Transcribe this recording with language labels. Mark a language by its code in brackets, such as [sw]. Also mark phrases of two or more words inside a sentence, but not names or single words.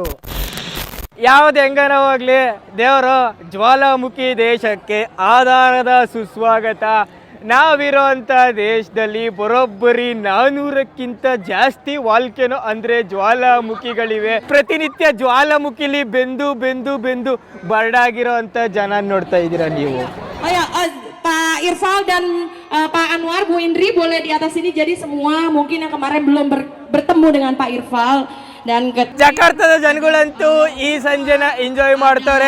[kn] ಯಾವ್ದು ಹೆಂಗನವಾಗ್ಲಿ, ದೇವರು ಜ್ವಾಲಾಮುಖಿ ದೇಶಕ್ಕೆ ಆಧಾರದ ಸುಸ್ವಾಗತ. ನಾವಿರೋ ಅಂಥ ದೇಶದಲ್ಲಿ ಬರೋಬ್ಬರಿ 400ಕ್ಕಿಂತ ಜಾಸ್ತಿ ವಾಲ್ಕೆನೋ ಅಂದ್ರೆ ಜ್ವಾಲಾಮುಖಿಗಳಿವೆ. ಪ್ರತಿನಿತ್ಯ ಜ್ವಾಲಾಮುಖಿಲಿ ಬೆಂದು ಬೆಂದು ಬೆಂದು ಬರ್ಡಾಗಿರೋ ಅಂತ ಜನ ನೋಡ್ತಾ ಇದ್ದೀರಾ ನೀವು. [id] Pak Irfal dan Pak Anwar, Bu Indri boleh di atas sini. Jadi semua mungkin yang kemarin belum bertemu dengan Pak Irfal dan [kn] ಜಕಾರ್ತದ ಜನಗಳಂತೂ ಈ ಸಂಜೆನ ಎಂಜಾಯ್ ಮಾಡ್ತಾರೆ.